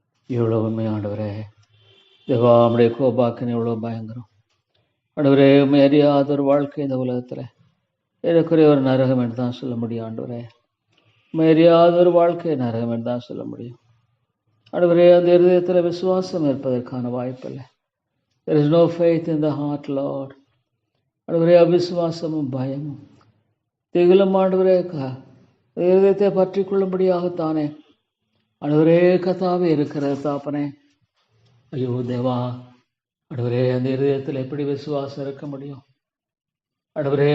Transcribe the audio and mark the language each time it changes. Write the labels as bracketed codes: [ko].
[ta] இவ்வளோ உண்மை ஆண்டவரே. தேவா நம்முடைய கோபாக்கனை எவ்வளோ பயங்கரம் ஆண்டவரே. உண்மை அறியாத ஒரு வாழ்க்கை இந்த உலகத்தில் எனக்குரிய ஒரு நரகம் என்று தான் சொல்ல முடியும் ஆண்டவரே. உண்மை அறியாத ஒரு வாழ்க்கை நரகம் என்று தான் சொல்ல முடியும் ஆண்டவரே. அந்த இருதயத்தில் விசுவாசம் இருப்பதற்கான வாய்ப்பில்லை. [en] There is no faith in the heart, Lord. [ta] ஆண்டவரே அவிசுவாசமும் பயமும் திகிலும் ஆண்டவரே இருதயத்தை பற்றி கொள்ளும்படியாகத்தானே ஆண்டவரே கத்தாவே இருக்கிற தாப்பனே. ஐயோ தேவா ஆண்டவரே அந்த இருதயத்தில் எப்படி விசுவாசம் இருக்க முடியும் ஆண்டவரே?